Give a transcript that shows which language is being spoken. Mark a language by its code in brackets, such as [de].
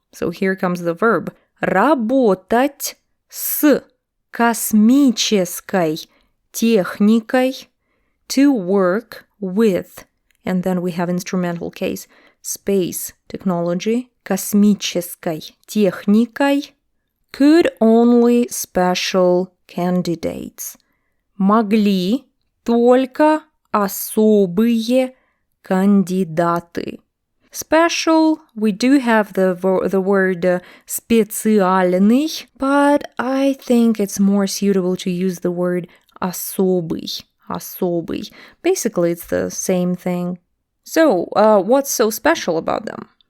[en] So here comes the verb. [ru] Работать с космической техникой, [en] to work with, and then we have instrumental case, space technology, [ru] космической техникой, [en] could only special candidates. [ru] Могли только особые кандидаты. [en] Special, we do have the word специальный, but I think it's more suitable to use the word особый. [ru] Особый. [en] Basically, it's the same thing. So, what's so special about them?